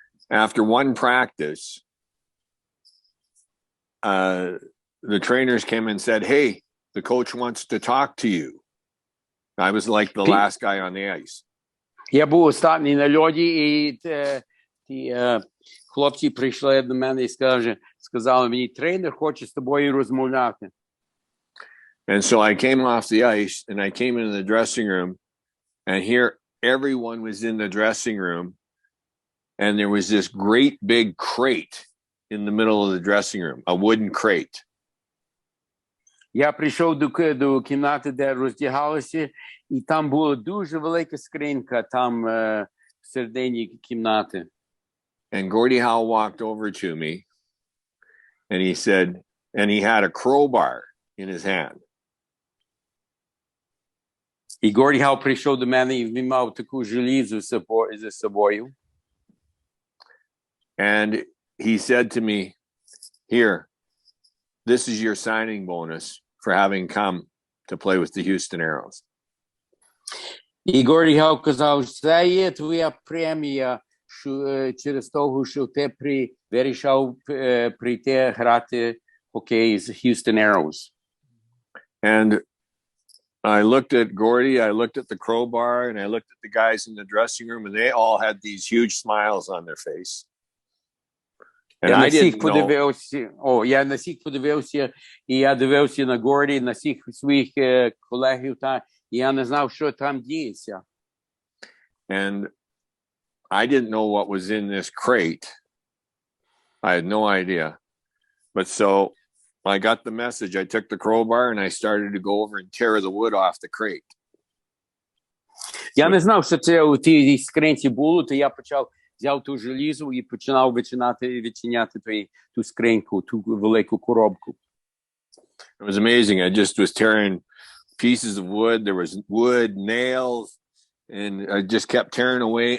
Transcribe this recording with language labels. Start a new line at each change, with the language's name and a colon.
English: after one practice, the trainers came and said, hey, the coach wants to talk to you. I was like the last guy on the ice.
Ukrainian: Я був останній на льоді, і ті хлопці прийшли до мене і сказали мені, тренер хоче з тобою розмовляти.
English: And so I came off the ice, and I came into the dressing room, and here everyone was in the dressing room, and there was this great big crate in the middle of the dressing room, a wooden crate.
Ukrainian: Я прийшов до кімнати, де роздягалися, і там була дуже велика скринька там всередині кімнати.
English: And Gordie Howe walked over to me and he said, and he had a crowbar in his hand.
Ukrainian: І Горді Гау прийшов до мене, і він мав таку желізу за собою.
English: And he said to me, here, this is your signing bonus for having come to play with the Houston Aeros.
Ukrainian: І Горді Гау казав, це є твоя премія через того, що ти вирішив прийти грати хокей з Houston Aeros.
English: And I looked at Gordie, I looked at the crowbar, and I looked at the guys in the dressing room, and they all had these huge smiles on their face. And
Ukrainian: Я
English: I
Ukrainian: на всіх
English: didn't know.
Ukrainian: подивився, на всіх подивився, і я дивився на Горді, на всіх своїх колегів, і я не знав, що там діється.
English: And I didn't know what was in this crate. I had no idea. But so I got the message. I took the crowbar and I started to go over and tear the wood off the crate.
Ukrainian: Я не знав, що це у тій скринці було, то я взяв ту желізу і починав відчиняти ту скриньку, ту велику коробку.
English: It was amazing. I just was tearing pieces of wood. There was wood, nails, and I just kept tearing away.